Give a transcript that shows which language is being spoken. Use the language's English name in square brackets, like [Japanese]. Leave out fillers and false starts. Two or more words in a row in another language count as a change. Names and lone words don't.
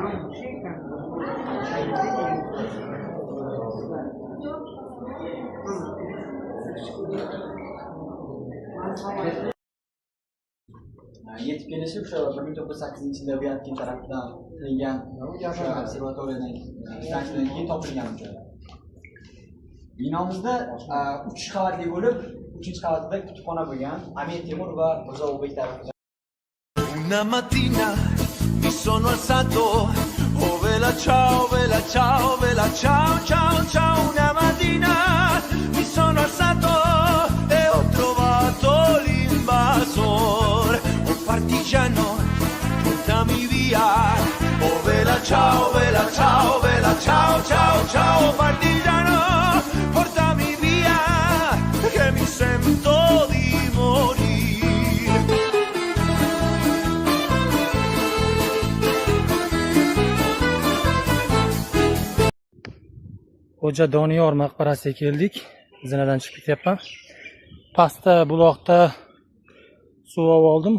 [Uzbek] Yetib kelishi o'sha 1908-yilda Vyatkin tarafidan qilingan o'sha observatoriyadan stansiyadan keyin topilgan joylar. Binomizda 3 qavatli bo'lib, 3-qavatida kutubxona bo'lgan. Amir Temur va Mirzo Ulug'bek tarafidan. [Italian] Una mattina mi sono alzato, oh vela ciao, vela ciao, vela ciao, ciao, ciao. Una mattina mi sono alzato e ho trovato l'invasor, oh partigiano, portami via, oh vela ciao, vela ciao, vela ciao, ciao, ciao, partigiano, portami via, che mi sento di morire. [Uzbek] Xo'ja Doniyor maqbarasiga keldik. Zinadan chiqib ketyapman. Pastda buloqda suv oldim.